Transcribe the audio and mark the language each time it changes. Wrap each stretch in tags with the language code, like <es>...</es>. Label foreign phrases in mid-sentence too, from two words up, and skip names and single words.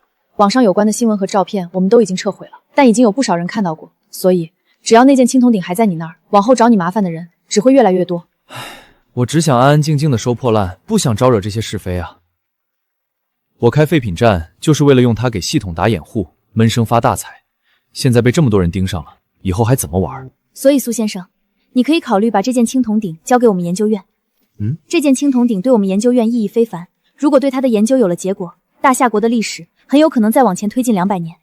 <zh>網上有關的新聞和照片我們都已經撤回了，但已經有不少人看到過，所以只要那件青銅鼎還在你那兒，往後找你麻煩的人只會越來越多。我只想安安靜靜的收破烂，不想招惹这些是非啊。我開廢品站就是為了用它給系統打掩護，悶聲發大財。現在被這麼多人盯上了，以後還怎麼玩？所以蘇先生，你可以考慮把這件青銅鼎交給我們研究院。這件青銅鼎對我們研究院意義非凡，如果對它的研究有了結果，大夏國的歷史很有可能再往前推進200年。</zh>